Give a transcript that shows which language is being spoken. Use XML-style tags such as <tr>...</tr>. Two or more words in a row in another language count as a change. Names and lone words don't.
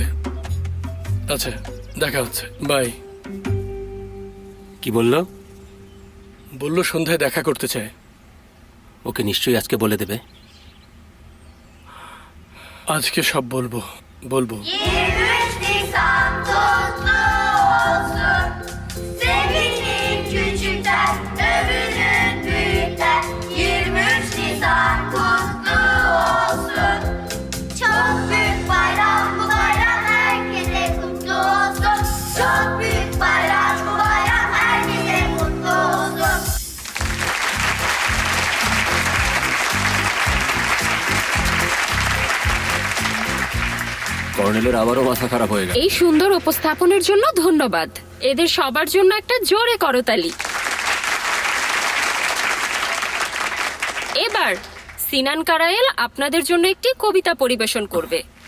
<bn>আচ্ছা, দেখা হচ্ছে, বাই। কি বললো? বললো সন্ধ্যায় দেখা করতে চায়। ওকে নিশ্চয়ই আজকে বলে দেবে। আজকে সব বলবো বলবো।</bn> <tr>23 Nisan kutlu olsun. Sevinin küçükler, övünün büyükler. 23 Nisan kutlu olsun. Çok büyük bayram, bu bayram herkese kutlu olsun. Çok büyük bayram, bu bayram herkese kutlu olsun.</tr> <bn>কর্নেলের আবারও মাথা খারাপ হয়ে গেল। এই সুন্দর উপস্থাপনের জন্য ধন্যবাদ। এদের সবার জন্য একটা জোরে করতালি। এবার সিনান কারায়েল আপনাদের জন্য একটি কবিতা পরিবেশন করবে।</bn>